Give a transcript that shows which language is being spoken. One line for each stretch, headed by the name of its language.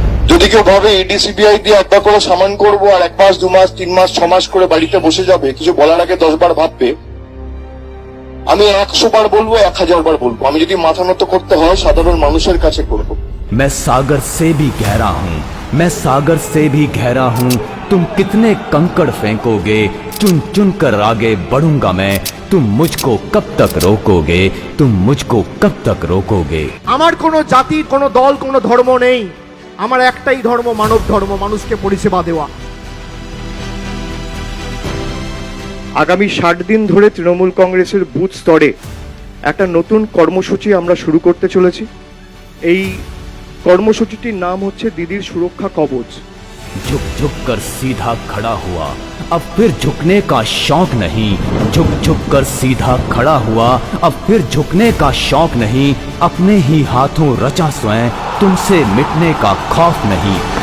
Bangla: যদি কেউ ভাবে ইডি সিবিআই দিয়ে একবার করে সামান করবো আর 1 মাস 2 মাস 3 মাস 6 মাস করে বাড়িতে বসে যাবে, কিছু বলার আগে 10 বার ভাববে। আমি 100 বার বলবো, 1000 বার বলবো, আমি যদি মাথা নত করতে হয় সাধারণ মানুষের কাছে করবো।
Hindi: मैं सागर से भी गहरा हूँ, मैं सागर से भी गहरा हूँ, तुम कितने कंकड़ फेंकोगे, चुन चुन कर आगे बढ़ूंगा मैं, तुम मुझको कब तक रोकोगे, तुम मुझको कब तक रोकोगे।
Bangla: আমার কোনো জাতি, কোনো দল, কোনো ধর্ম নেই, আমার একটাই ধর্ম, মানব ধর্ম, মানুষকে পরিষেবা দেওয়া। আগামী 60 দিন ধরে তৃণমূল কংগ্রেসের বুথ স্তরে একটা নতুন কর্মসূচি আমরা শুরু করতে চলেছি। এই কর্মসূচিটির নাম হচ্ছে দিদির সুরক্ষা কবচ।
Hindi: झुक झुक कर सीधा खड़ा हुआ, अब फिर झुकने का शौक नहीं, झुक झुक कर सीधा खड़ा हुआ, अब फिर झुकने का शौक नहीं, अपने ही हाथों रचा स्वयं, तुमसे मिटने का खौफ नहीं।